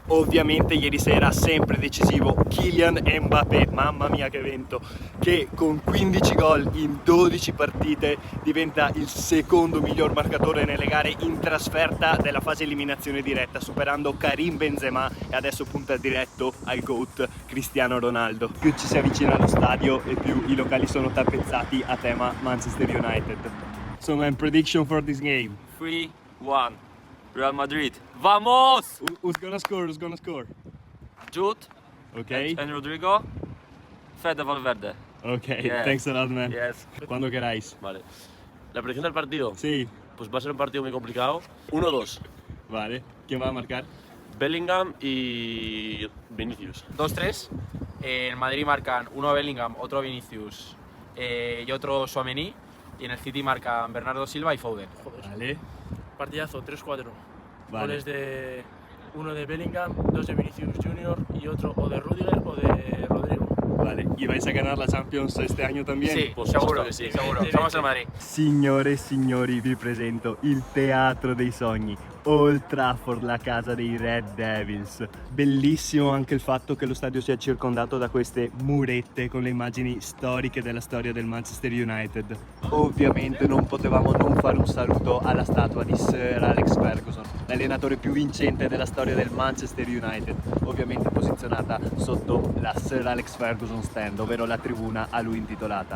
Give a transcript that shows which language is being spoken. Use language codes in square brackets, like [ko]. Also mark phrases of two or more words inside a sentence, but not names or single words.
[it] Ovviamente ieri sera sempre decisivo Kylian Mbappé, mamma mia che evento, che con 15 gol in 12 partite diventa il secondo miglior marcatore nelle gare in trasferta della fase eliminazione diretta, superando Karim Benzema e adesso punta diretto al GOAT Cristiano Ronaldo. Più ci si avvicina allo stadio e più i locali sono tappezzati a tema Manchester United. [en] So my prediction for this game. 3-1 Real Madrid. Vamos! Who's gonna score? Who's gonna score? Jude Ok. and Rodrigo. Fede Valverde. Ok, Yeah. thanks a lot man. Yes. [es] Cuando queráis. Vale. La predicción del partido, Sí, pues va a ser un partido muy complicado. 1-2. vale. ¿Quién va a marcar? Bellingham y Vinicius. 2-3. En Madrid marcan uno Bellingham, otro Vinicius y otro Tchouaméni. Y en el City marcan Bernardo Silva y Foden. Vale. Partidazo, 3-4. Vale. Goles de uno de Bellingham, dos de Vinicius Junior y otro o de Rudiger o de Rodrigo. Vale. ¿Y vais a ganar la Champions este año también? Sí, Pues seguro, que sí. seguro. Somos el Madrid. [it] Signore e signori, vi presento il teatro dei sogni, Old Trafford, la casa dei Red Devils. Bellissimo anche il fatto che lo stadio sia circondato da queste murette con le immagini storiche della storia del Manchester United. Ovviamente non potevamo non fare un saluto alla statua di Sir Alex Ferguson, l'allenatore più vincente della storia del Manchester United, ovviamente posizionata sotto la Sir Alex Ferguson stand, ovvero la tribuna a lui intitolata.